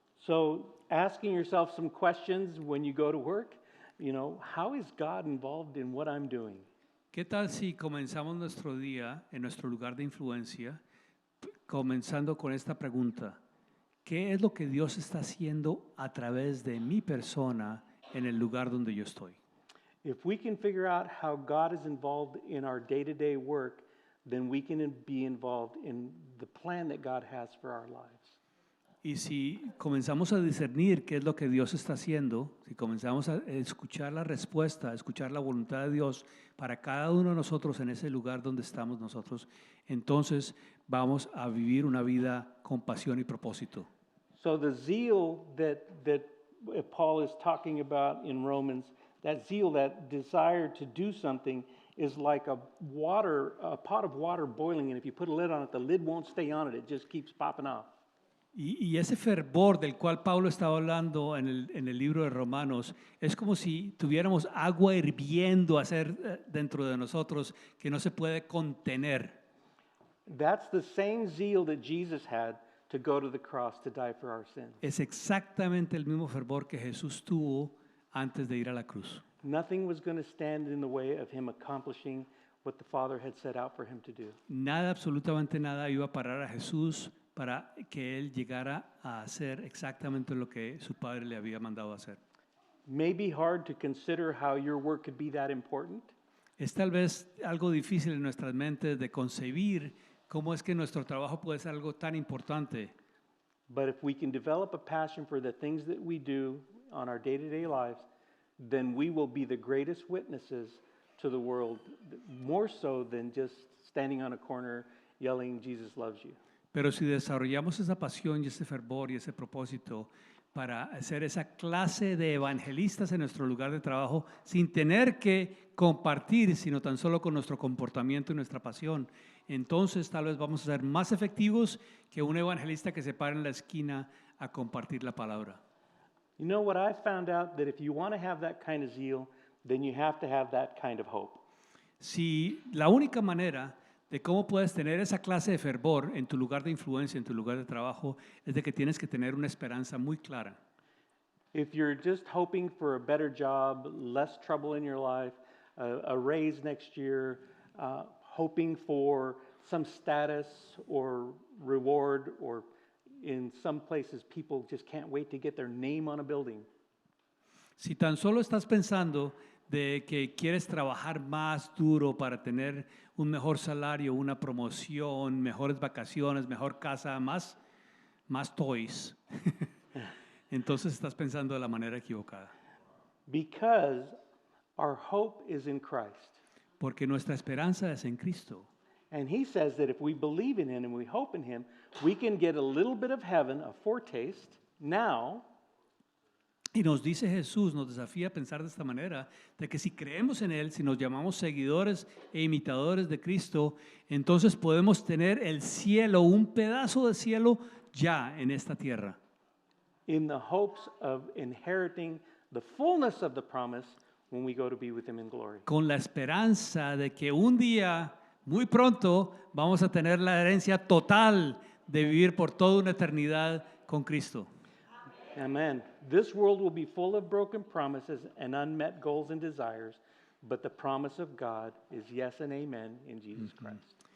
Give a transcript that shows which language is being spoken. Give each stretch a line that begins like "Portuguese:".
English: So asking yourself some questions when you go to work, how is God involved in what I'm doing?
Spanish: ¿Qué tal si comenzamos nuestro día en nuestro lugar de influencia, comenzando con esta pregunta? ¿Qué es lo que Dios está haciendo a través de mi persona en el lugar donde yo estoy?
English: If we can figure out how God is involved in our day-to-day work, then we can be involved in the plan that God has for our lives.
Spanish: Y si comenzamos a discernir qué es lo que Dios está haciendo, si comenzamos a escuchar la respuesta, a escuchar la voluntad de Dios para cada uno de nosotros en ese lugar donde estamos nosotros, entonces vamos a vivir una vida con pasión y propósito.
English: So the zeal that Paul is talking about in Romans, that zeal, that desire to do something, is like a pot of water boiling, and if you put a lid on it, the lid won't stay on it. It just keeps popping off.
Spanish: Y ese fervor del cual Pablo estaba hablando en el libro de Romanos es como si tuviéramos agua hirviendo dentro de nosotros que no se puede contener.
English: That's the same zeal that Jesus had to go to the cross to die for our sins.
Spanish: Es exactamente el mismo fervor que Jesús tuvo antes de ir a la cruz.
English: Nothing was going to stand in the way of him accomplishing what the Father had set out for him to do.
Spanish: Nada, absolutamente nada iba a parar a Jesús para que él llegara a hacer exactamente lo que su padre le había mandado hacer.
English: Maybe hard to consider how your work could be that important.
Spanish: Es tal vez algo difícil en nuestras mentes de concebir cómo es que nuestro trabajo puede ser algo tan importante.
English: But if we can develop a passion for the things that we do on our day-to-day lives, then we will be the greatest witnesses to the world, more so than just standing on a corner yelling, Jesus loves you.
Spanish: Pero si desarrollamos esa pasión y ese fervor y ese propósito para ser esa clase de evangelistas en nuestro lugar de trabajo, sin tener que compartir, sino tan solo con nuestro comportamiento y nuestra pasión, entonces tal vez vamos a ser más efectivos que un evangelista que se para en la esquina a compartir la palabra.
English: You know what I found out? That if you want to have that kind of zeal, then you have to have that kind of hope.
Spanish: Si la única manera de cómo puedes tener esa clase de fervor en tu lugar de influencia, en tu lugar de trabajo, es de que tienes que tener una esperanza muy clara.
English: If you're just hoping for a better job, less trouble in your life, a raise next year, hoping for some status or reward, or in some places people just can't wait to get their name on a building.
Spanish: Si tan solo estás pensando de que quieres trabajar más duro para tener un mejor salario, una promoción, mejores vacaciones, mejor casa, más toys, entonces estás pensando de la manera equivocada.
English: Because our hope is in Christ.
Spanish: Porque nuestra esperanza es en Cristo.
English: And he says that if we believe in him and we hope in him, we can get a little bit of heaven, a foretaste, now.
Spanish: Y nos dice Jesús, nos desafía a pensar de esta manera, de que si creemos en Él, si nos llamamos seguidores e imitadores de Cristo, entonces podemos tener el cielo, un pedazo de cielo ya en esta tierra.
English: In the hopes of inheriting the fullness of the promise when we go to be with him in glory.
Spanish: Con la esperanza de que un día, muy pronto, vamos a tener la herencia total de vivir por toda una eternidad con Cristo.
English: Amen. This world will be full of broken promises and unmet goals and desires, but the promise of God is yes and amen in Jesus Christ.